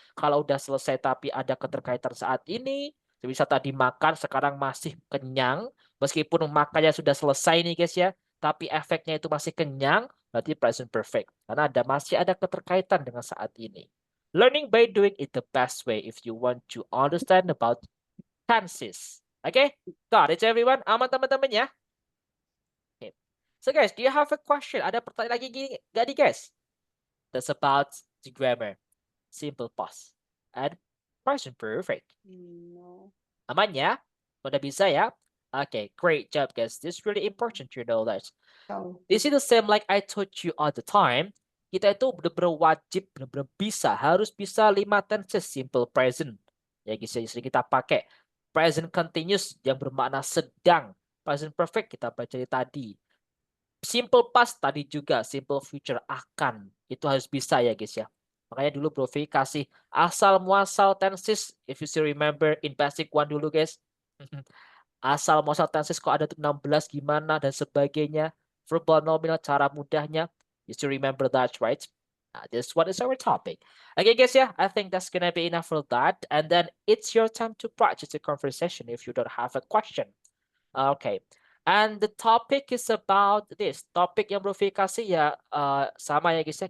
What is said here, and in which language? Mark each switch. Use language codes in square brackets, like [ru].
[id] Kalau udah selesai tapi ada keterkaitan saat ini, bisa tadi makan sekarang masih kenyang, Meskipun makannya sudah selesai nih guys ya, tapi efeknya itu masih kenyang, berarti present perfect. Karena masih ada keterkaitan dengan saat ini. [en] Learning by doing is the best way if you want to understand about tenses. Okay? Got it everyone? [id] Aman teman-teman ya? [en] Okay. So guys, do you have a question? [id] Ada pertanyaan lagi gak nih guys? [en] That's about the grammar. Simple past and present perfect. No. [id] Aman ya? Udah bisa ya? [en] Okay, great job guys. This is really important to know that. So, This is the same like I told you all the time. [id] Kita itu benar-benar wajib, benar-benar bisa, harus bisa 5 tenses simple present. Ya guys, yang sering kita pakai. Present continuous yang bermakna sedang. Present perfect kita baca tadi. Simple past tadi juga. Simple future akan. Itu harus bisa ya guys ya. Makanya dulu Bro V kasih asal muasal tenses. [en] If you still remember in basic one dulu guys. [id] Asal muasal tenses kok ada tuh 16 gimana dan sebagainya. Verbal nominal cara mudahnya. [en] You still remember that, right? This one is our topic. Okay guys, yeah, I think that's gonna be enough for that. And then it's your time to practice the conversation if you don't have a question. Okay. [id] And the topic is about this. Topik yang Bro V kasih ya sama ya guys ya.